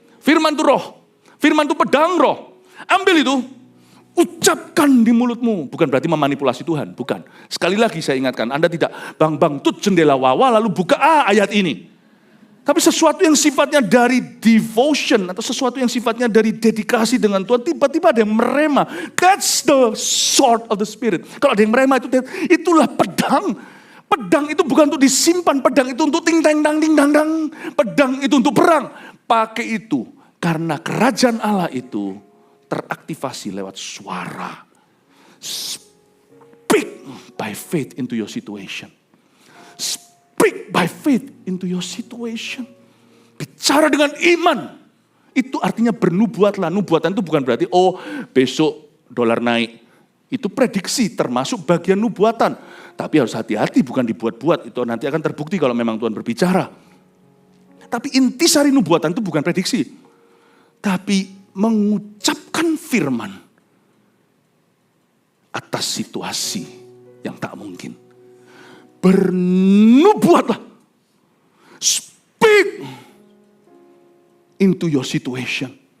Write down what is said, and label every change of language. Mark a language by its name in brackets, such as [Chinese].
[Indonesian] Firman itu roh, firman itu pedang roh. Ambil itu, ucapkan di mulutmu. Bukan berarti memanipulasi Tuhan, bukan. Sekali lagi saya ingatkan, Anda tidak bang tut jendela wawa lalu buka ayat ini. Tapi sesuatu yang sifatnya dari devotion atau sesuatu yang sifatnya dari dedikasi dengan Tuhan, tiba-tiba ada yang merema. [English] That's the sword of the Spirit. [Indonesian] Kalau ada yang merema itulah pedang. Pedang itu bukan untuk disimpan, pedang itu untuk ting tang dang ting dang dang. Pedang itu untuk perang. Pakai itu karena kerajaan Allah itu teraktivasi lewat suara. [English] Speak by faith into your situation. Speak by faith into your situation. [Indonesian] Bicara dengan iman. Itu artinya bernubuatlah. Nubuatan itu bukan berarti besok dolar naik. Itu prediksi termasuk bagian nubuatan. Tapi harus hati-hati bukan dibuat-buat. Itu nanti akan terbukti kalau memang Tuhan berbicara. Tapi intisari nubuatan itu bukan prediksi. Tapi mengucapkan firman atas situasi yang tak mungkin. Bernubuatlah. [English] Speak into your situation.